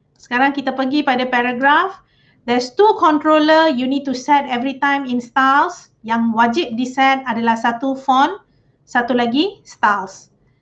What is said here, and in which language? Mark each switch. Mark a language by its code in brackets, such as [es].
[ms] Sekarang kita pergi pada paragraph. [en] There's 2 controller you need to set every time in styles. [ms] Yang wajib di set adalah satu font, satu lagi styles.